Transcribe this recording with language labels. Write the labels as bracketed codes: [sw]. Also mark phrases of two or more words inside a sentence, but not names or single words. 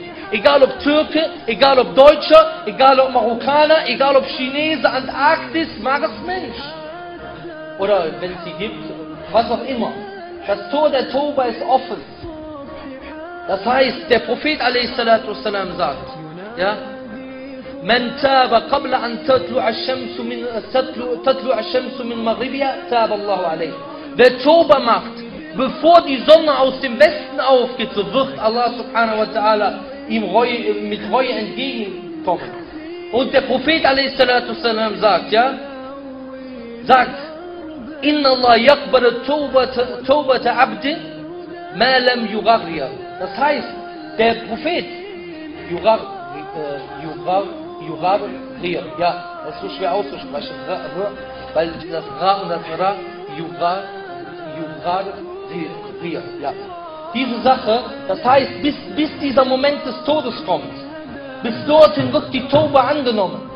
[de] Egal ob Türke, egal ob Deutscher, egal ob Marokkaner, egal ob Chinese, Antarktis, Mars, Mensch. Oder wenn es sie gibt, was auch immer. Das Tor der Tauba ist offen. Das heißt, der Prophet a.s. sagt, ja, [ar] من تاب قبل أن تطلع الشمس من مغربها تاب الله عليه. [de] Wer Tauba macht, bevor die Sonne aus dem Westen aufgeht, so wird Allah [ar] سبحانه وتعالى [de] ihm mit Reue entgegenkommen. Und der Prophet a.s. sagt, ja, [ar] إن الله يقبل توبة عبد ما لم يغرغر. [de] Das heißt, der Prophet yugharrir, ja, das ist so schwer auszusprechen, weil das Ra und das Ra, yugharrir, ja. Diese Sache, das heißt, bis dieser Moment des Todes kommt, bis dorthin wird die Tauba angenommen.